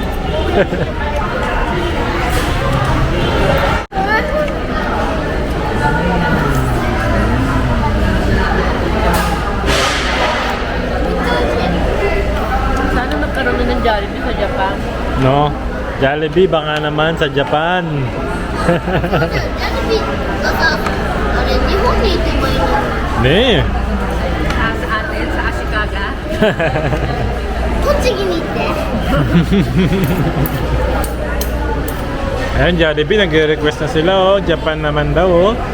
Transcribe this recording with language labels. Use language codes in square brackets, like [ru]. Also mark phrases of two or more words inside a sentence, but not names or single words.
[tl] Sana magkaroon na ng Jollibee sa Japan. No? Jollibee baka naman sa Japan. [ja] 日本にいてもいいの Ne. [tl] Sa atin, sa Ashikaga. [ja] 栃木に行って [tl] Ayan, Jollibee, nagre-request na sila oh. Japan naman daw oh.